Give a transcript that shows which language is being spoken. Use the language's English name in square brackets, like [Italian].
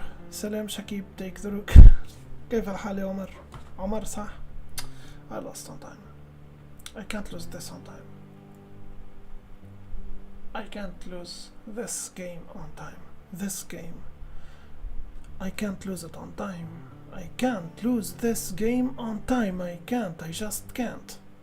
[Arabic] سلام شكيب [English] take the rook. [Arabic] كيف الحال يا عمر؟ عمر صح؟ [English] I lost on time. I can't lose this on time. I can't lose this game on time. This game. I can't lose it on time. I can't lose this game on time. I can't. I just can't.